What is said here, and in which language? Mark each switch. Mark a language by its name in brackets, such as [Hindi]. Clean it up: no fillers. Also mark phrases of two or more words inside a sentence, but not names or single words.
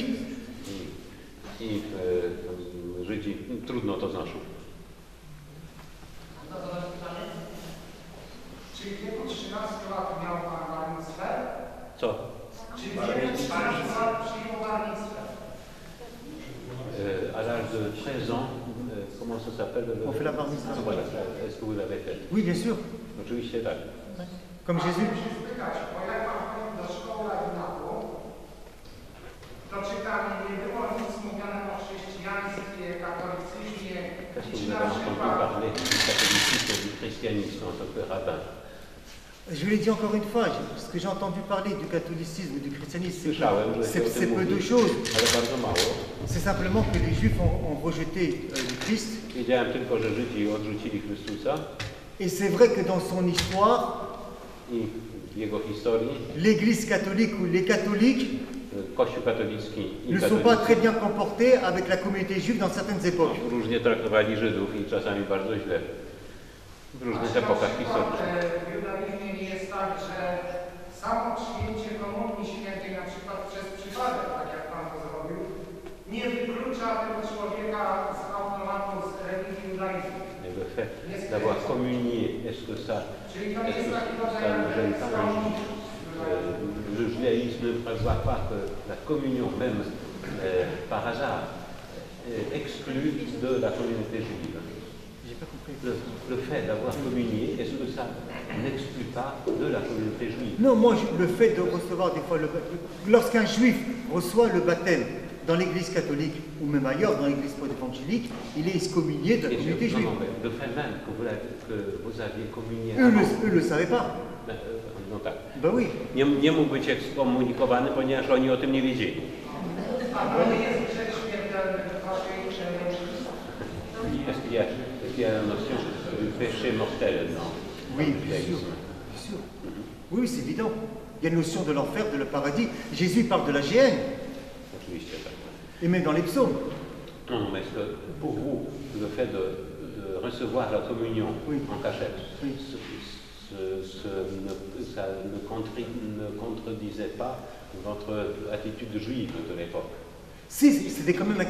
[Polish] I Żydzi trudno to znoszą. Czy w wieku 13 lat miał Pan barnictwę? Co? Czy w wieku 13 lat przyjął barnictwę? [French] À l'âge de 13 ans, comment ça s'appelle? On fait la bar mitzvah. Voilà, est-ce que vous l'avez fait? Oui, bien sûr. [Polish] Oczywiście tak. [French] Comme Jésus. [Polish] Chciałem się spytać, bo jak Pan chodził do szkoły rabinatu, to czy tam nie było nic mówione o chrześcijaństwie, katolicyzmie [French] Est-ce [Polish] i [French] que [Polish] czy [French] vous [Polish] na [French] avez entendu [Polish] przykład [French] parler du catholicisme et du christianisme en tant que rabbin? Je vous l'ai dit encore une fois, ce que j'ai entendu parler du catholicisme et du christianisme, c'est peu de choses. [Polish] Ale bardzo mało. [French] C'est simplement que les juifs ont rejeté le Christ. [Polish] Wiedziałem tylko, że Żydzi odrzucili Chrystusa. [French] Et c'est vrai que dans son histoire, [Polish] I w jego historii [French] l'Église catholique ou les catholiques [Polish] Kościół katolicki i [French] ne sont pas très bien comportés avec la communauté juive dans certaines époques. [Polish] różnie traktowali Żydów i czasami bardzo źle w różnych epokach historycznych. w judaizmie nie jest tak, że samo przyjęcie komunii świętej na przykład przez przypadek, tak jak Pan to zrobił, nie wyklucza tego człowieka z automatu z religii judaizmu. [French] Le fait d'avoir communié, est-ce que ça ne gêne pas un juif? Le judaïsme ne prévoit pas que la communion, même par hasard, exclut de la communauté juive. Le fait d'avoir communié, est-ce que ça n'exclut pas de la communauté juive? Non, moi, le fait de recevoir des fois lorsqu'un juif reçoit le baptême dans l'église catholique ou même ailleurs, dans l'église évangélique, il est excommunié de la communauté juive. Non, le fait même que vous aviez communié. Eux ne le savaient pas. [Polish] No tak. [French] Ben oui. [Polish] Nie mógł być ekskomunikowany, ponieważ oni o tym nie wiedzieli. [French] Est-ce qu'il y a la notion du péché mortel dans Oui, bien sûr. Bien sûr. Oui, c'est évident. Il y a une notion de l'enfer, de le paradis. Jésus parle de la géhenne. [Polish] Oczywiście tak. [French] Et même dans les psaumes. Non, mais est-ce que pour vous, le fait de recevoir la communion Oui. en cachette, Oui. ça ne contredisait pas votre attitude juive de l'époque. Si, c'était quand même.